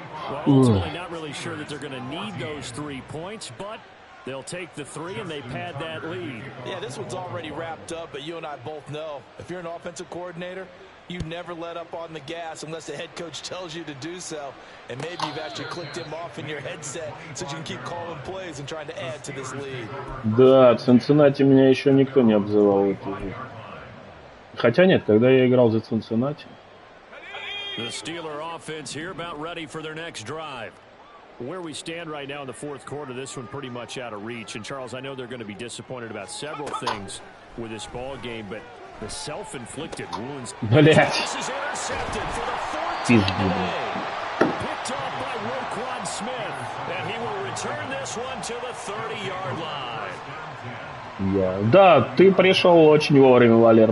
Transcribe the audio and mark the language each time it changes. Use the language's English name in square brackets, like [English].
[English] Well, ultimately not really sure that they're going to need those 3 points, but they'll take the 3 and they pad that lead. Yeah, this one's already wrapped up, but you and I both know if you're an offensive coordinator, you never let up on the gas unless the head coach tells you to do so. And maybe you've actually clicked him off in your headset so you can keep calling plays and trying to add to this lead. [Russian] Да, Цинциннати меня еще никто не обзывал в этой жизни. Хотя нет, когда я играл за Цинциннати. [English] The Steeler offense here about ready for their next drive. Where we stand right now in the 4th quarter, this one pretty much out of reach. And Charles, I know they're going to be disappointed about several things with this ball game, but the self-inflicted wounds. This is intercepted for the 4th time today. Picked off by Roquan Smith, and he will return this one to the 30-yard line. [Russian] Да, ты пришел очень вовремя, Валер.